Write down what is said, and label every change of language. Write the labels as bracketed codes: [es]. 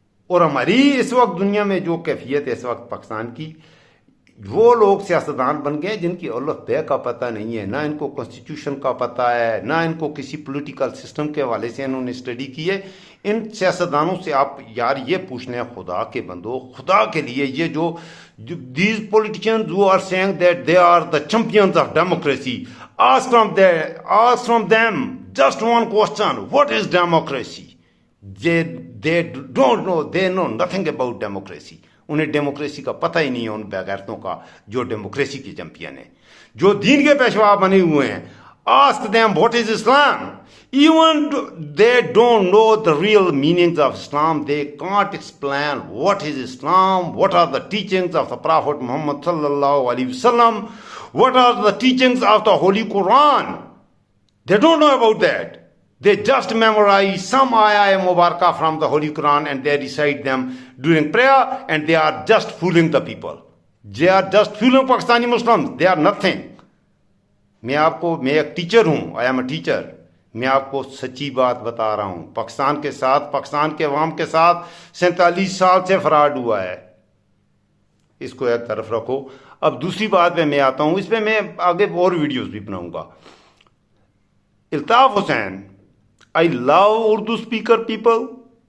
[ur] اور ہماری اس وقت دنیا میں جو کیفیت ہے اس وقت پاکستان کی، وہ لوگ سیاستدان بن گئے جن کی الف بے کا پتہ نہیں ہے، نہ ان کو کانسٹیٹیوشن کا پتہ ہے، نہ ان کو کسی پولیٹیکل سسٹم کے حوالے سے انہوں نے اسٹڈی کی ہے۔ ان سیاستدانوں سے آپ یار یہ پوچھنا ہے، خدا کے بندو، خدا کے لیے، یہ جو [en] these politicians who are saying that they are the champions of democracy, ask from them just one question: what is democracy? They don't know, they know nothing about democracy. [ur] انہیں ڈیموکریسی کا پتہ ہی نہیں ہے، ان بغیرتوں کا جو ڈیموکریسی کے champion ہیں، جو دین کے پیشوا بنے ہوئے ہیں۔ [en] Ask them what is Islam. Even they don't know the real meanings of Islam. They can't explain what is Islam, what are the teachings of the Prophet Muhammad sallallahu alaihi wasallam, what are the teachings of the Holy Quran. They don't know about that. They just memorize some ayah mubarakah from the Holy Quran and they recite them during prayer, and they are just fooling the people. They are just fooling Pakistani Muslims. They are nothing. [ur] میں ایک teacher ہوں، [en] I am a teacher. [ur] میں آپ کو سچی بات بتا رہا ہوں، پاکستان کے ساتھ، پاکستان کے عوام کے ساتھ 47 سال سے فراڈ ہوا ہے۔ اس کو ایک طرف رکھو۔ اب دوسری بات پہ میں آتا ہوں، اس پہ میں آگے اور ویڈیوز بھی بناؤں گا۔ [en] Iltaf Hussain, I love Urdu speaker people.